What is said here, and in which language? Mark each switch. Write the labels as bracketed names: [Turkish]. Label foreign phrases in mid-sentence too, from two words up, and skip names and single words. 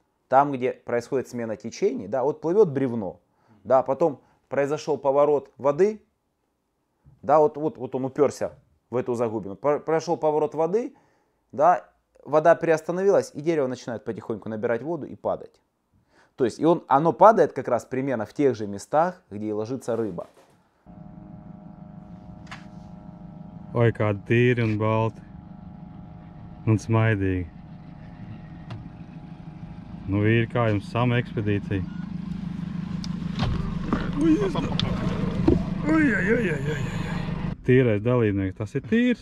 [Russian] Там, где происходит смена течений, да, вот плывет бревно, да, потом произошел поворот воды, да, вот он уперся в эту загубину, прошел поворот воды, да, вода приостановилась, и дерево начинает потихоньку набирать воду и падать. То есть оно падает как раз примерно в тех же местах, где и ложится рыба. [Latvian] Oi, kādi tīri un balti un smaidīgi. Vīri, kā jums sama ekspedīcija? Tīrais dalībnieks, tas ir tīrs.